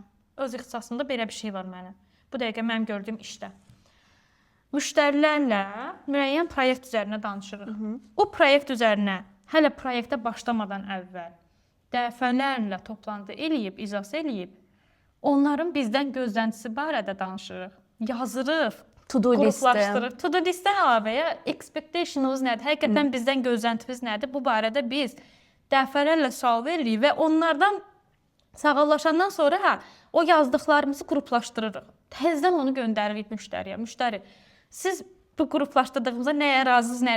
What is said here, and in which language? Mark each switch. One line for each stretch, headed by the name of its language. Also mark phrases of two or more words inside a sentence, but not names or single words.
Azerbaijani: Öz ixtisasımda belə bir şey var mənim. Bu dəqiqə mənim gördüyüm işdə. Müştərilərlə müəyyən proyekt üzərinə danışırıq. O proyekt üzərinə hələ proyektə başlamadan əvvəl dəfələrlə toplantı eləyib, iclas eləyib, onların bizdən gözləntisi barədə danışırıq. Yazırıq. To-do qruplaşdırıb. To-do listə əlavəyə expectation'ımız nədir? Həqiqətən bizdən gözləntimiz nədir? Bu barədə biz dəfələrlə sual veririk və onlardan sağollaşandan sonra o yazdıqlarımızı qruplaşdırırıq. Təzədən onu göndəririk müştəriyə. Müştəri, siz bu qruplaşdırdığımıza nəyə razısınız, nəyə?